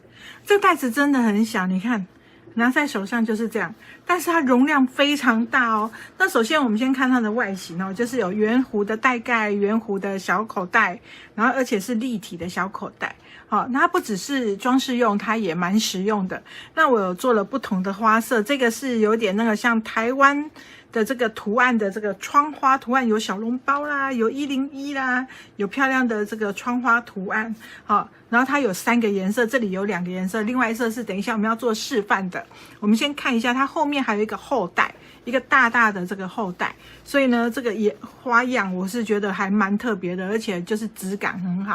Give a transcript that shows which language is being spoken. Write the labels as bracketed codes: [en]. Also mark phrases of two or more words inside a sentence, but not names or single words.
[zh] 這個袋子真的很小，你看拿在手上就是這樣，但是它容量非常大哦。那首先我們先看它的外形哦，就是有圓弧的袋蓋、圓弧的小口袋，然後而且是立體的小口袋。好，那它不只是裝飾用，它也蠻實用的。那我有做了不同的花色，這個是有點那個像台灣的這個圖案的這個窗花圖案，有小籠包啦，有101啦，有漂亮的這個窗花圖案。好，然後它有3個顏色，這裡有2個顏色，另外一色是等一下我們要做示範的。我們先看一下，它後面還有一個後袋，一個大大的這個後袋，所以呢，這個也花樣我是覺得還蠻特別的，而且就是質感很好。